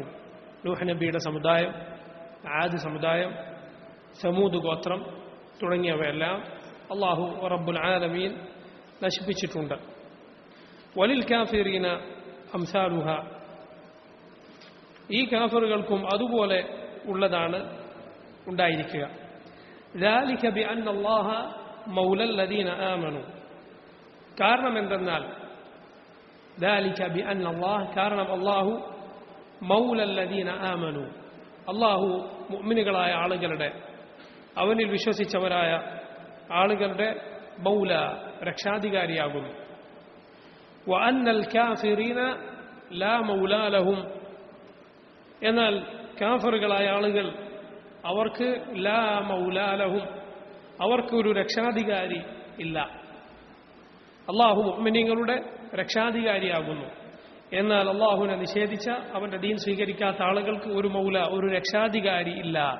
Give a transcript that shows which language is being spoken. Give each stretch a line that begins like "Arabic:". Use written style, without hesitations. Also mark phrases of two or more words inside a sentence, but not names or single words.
Malayalam: നൂഹ് നബിയുടെ സമുദായം, ആദ് സമുദായം, സമൂദ് ഗോത്രം തുടങ്ങിയവയെല്ലാം അല്ലാഹു
Arabic: رب العالمين
Malayalam: നശിപ്പിച്ചിട്ടുണ്ട്.
Arabic: وللكافرين أمثالها,
Malayalam: ഈ കാഫിറുകൾക്കും അതുപോലെ ഉള്ളതാണ് ഉണ്ടായിരിക്കുക.
Arabic: ذلك بأن الله مولى الذين آمنوا,
Malayalam: കാരണം എന്തെന്നാൽ
Arabic: ذلك بأن الله,
Malayalam: കാരണം അല്ലാഹു
Arabic: മൗല الذين آمنوا,
Malayalam: അല്ലാഹു മുഅ്മിനുകളായ ആളുകളുടെ, അവനിൽ വിശ്വസിച്ചവരായ ആളുകളുടെ മൗല, രക്ഷാധികാരിയാകുന്നു.
Arabic: وأن الكافرين لا مولى لهم,
Malayalam: എന്നാൽ കാഫിറുകളായ ആളുകൾ അവർക്ക്
Arabic: لا مولى لهم,
Malayalam: അവർക്ക് ഒരു രക്ഷാധികാരി ഇല്ല. അല്ലാഹു മുഅ്മിനീങ്ങളുടെ രക്ഷാധികാരിയാകുന്നു. എന്നാൽ അല്ലാഹുവിനെ നിഷേധിച്ച, അവന്റെ ദീൻ സ്വീകരിക്കാത്ത ആളുകൾക്ക് ഒരു മൗല, ഒരു രക്ഷാധികാരി ഇല്ല.